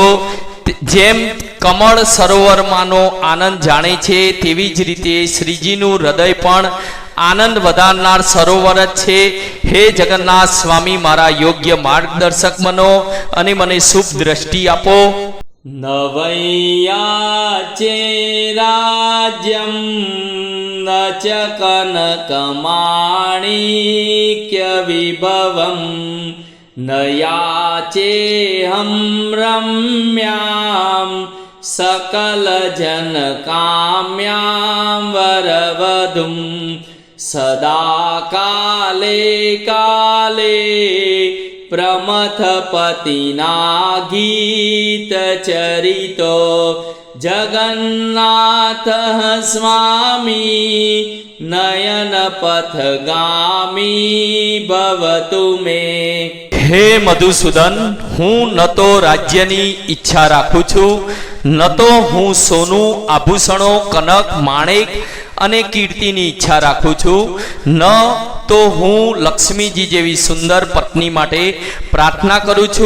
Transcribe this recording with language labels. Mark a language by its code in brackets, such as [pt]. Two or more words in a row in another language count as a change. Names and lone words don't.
[gu] જેમ કમળ સરોવરમાંનો આનંદ જાણે છે, તેવી જ રીતે શ્રીજીનું હૃદય પણ આનંદ વધારનાર સરોવર જ છે. હે જગન્નાથ સ્વામી, મારા યોગ્ય માર્ગદર્શક બનો અને મને શુભ દ્રષ્ટિ આપો. [sa] न वै याचे राज्यं न च कनकमाणिक्यविभवं न याचेऽहं रम्यां सकलजनकाम्यां वरवधुं सदा काले काले प्रमथपतिना गीतचरितो जगन्नाथः स्वामी नयनपथगामी भवतु मे। [gu] હે મધુસૂદન, હું ન તો રાજ્યની ઈચ્છા રાખું છું, ન તો હું સોનું, આભૂષણો, કનક, માણેક અને કીર્તિની ઈચ્છા રાખું છું, ન તો હું લક્ષ્મીજી જેવી સુંદર પત્ની માટે પ્રાર્થના કરું છું।